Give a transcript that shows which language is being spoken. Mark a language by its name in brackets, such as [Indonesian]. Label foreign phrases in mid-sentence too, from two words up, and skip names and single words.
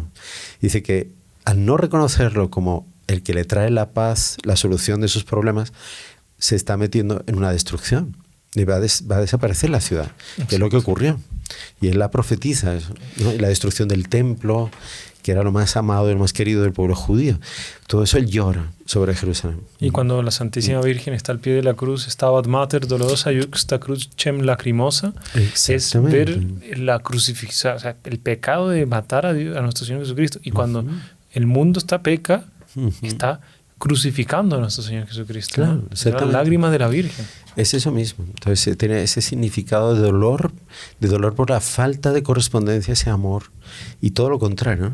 [Spanish] Dice que al no reconocerlo como el que le trae la paz, la solución de sus problemas, se está metiendo en una destrucción. Y va a desaparecer la ciudad, que es lo que ocurrió. Y él la profetiza, eso, ¿no? Y la destrucción del templo, que era lo más amado y lo más querido del pueblo judío. Todo eso él llora sobre Jerusalén. Y cuando la Santísima Virgen está al pie de la cruz, [Latin] Stabat Mater dolorosa juxta crucem lacrimosa, [Spanish] es ver la crucifixión, o sea, el pecado de matar a nuestro Señor Jesucristo. Y cuando el mundo peca, está crucificando a nuestro Señor Jesucristo. Claro, ¿no? Las lágrimas de la Virgen. Es eso mismo. Entonces tiene ese significado de dolor por la falta de correspondencia a ese amor, y todo lo contrario, ¿no?